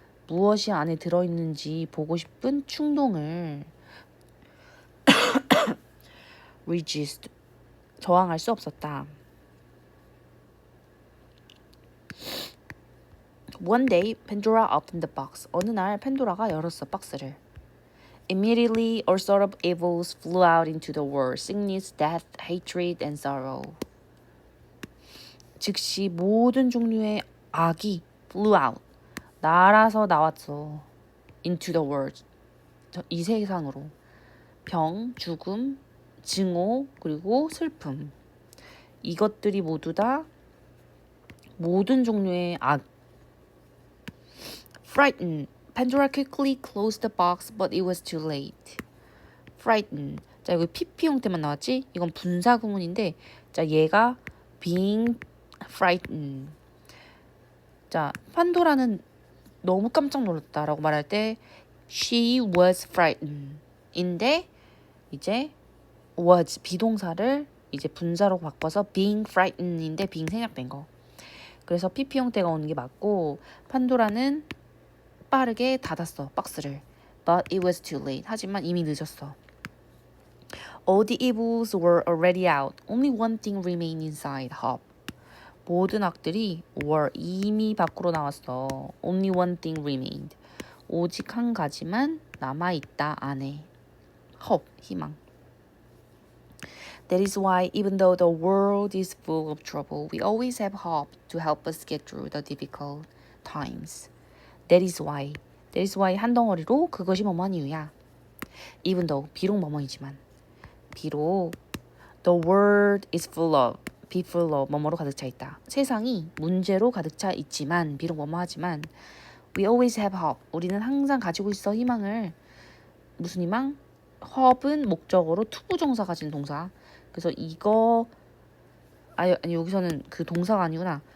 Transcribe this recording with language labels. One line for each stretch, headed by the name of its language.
Korean: 무엇이 안에 들어있는지 보고 싶은 충동을 resist, 저항할 수 없었다.
English: One day, Pandora opened the box.
Korean: 어느 날 펜도라가 열었어 박스를.
English: Immediately, all sort of evils flew out into the world: sickness, death, hatred, and sorrow.
Korean: 즉시 모든 종류의 악이
English: flew out,
Korean: 날아서 나왔어.
English: into the world,
Korean: 이 세상으로. 병, 죽음, 증오, 그리고 슬픔. 이것들이 모두 다 모든 종류의 악.
English: Frightened. Pandora quickly closed the box, but it was too late. Frightened.
Korean: 자, 여기 PP 형태만 나왔지? 이건 분사 구문인데, 자, 얘가
English: being frightened.
Korean: 자, 판도라는 너무 깜짝 놀랐다라고 말할 때
English: she was frightened.
Korean: 인데 이제 was 비동사를 이제 분사로 바꿔서
English: being frightened
Korean: 인데 being 생략된 거. 그래서 PP 형태가 오는 게 맞고 판도라는 빠르게 닫았어 박스를.
English: But it was too late.
Korean: 하지만 이미 늦었어.
English: All the evils were already out. Only one thing remained inside. Hope.
Korean: 모든 악들이 were 이미 밖으로 나왔어.
English: Only one thing remained.
Korean: 오직 한 가지만 남아있다 안에. Hope. 희망.
English: That is why even though the world is full of trouble, we always have hope to help us get through the difficult times. That is why. That is why
Korean: 한 덩어리로 그것이 뭐뭐한 이유야.
English: Even though
Korean: 비록 뭐뭐이지만. 비록
English: the world is full of,
Korean: be full of 뭐뭐로 가득 차 있다. 세상이 문제로 가득 차 있지만 비록 뭐뭐하지만
English: we always have hope.
Korean: 우리는 항상 가지고 있어 희망을. 무슨 희망? hope은 목적어로 투부정사 가진 동사. 그래서 이거 아니 여기서는 그 동사가 아니구나.